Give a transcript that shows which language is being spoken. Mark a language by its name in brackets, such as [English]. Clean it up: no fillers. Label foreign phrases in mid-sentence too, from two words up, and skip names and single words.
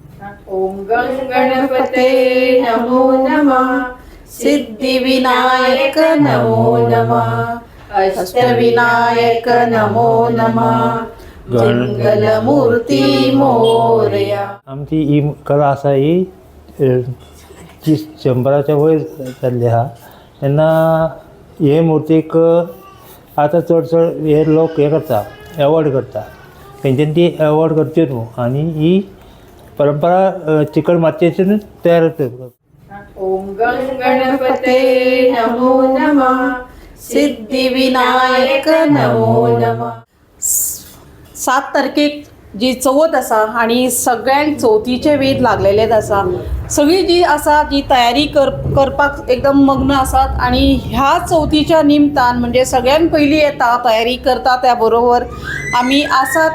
[Sanskrit] ओम गं गणपते नमो नमः, सिद्धिविनायक नमो नमः, अष्टविनायक नमो नमः, [Marathi] मंगलमूर्ती मोरया. [Konkani] आमची ही कला आसा ही 100च्या वयर जाल्ली आहा. तेन्ना हे मुर्तीक आतां चड हे लोक हे करता, एवॉर्ड करता. तेंच्यांनी ती एवॉर्ड करच्यो न्हू आनी ही परंपरा चिकण मातयेच्यानूच तयार करता. [Sanskrit] ओम गं गणपते नमो नमः, सिद्धिविनायक नमो नमः. [Konkani] 7 तारखेक जी चवथ आसा आणि सगळ्यांक चवथीचे वेध लागलेले आसा. सगळी जी आसा जी तयारी करपाक एकदम मग्न आसात आणि ह्या चवथीच्या निमतान म्हणजे सगळ्यान पयलीं येता तयारी करता त्या बरोबर आमी आसात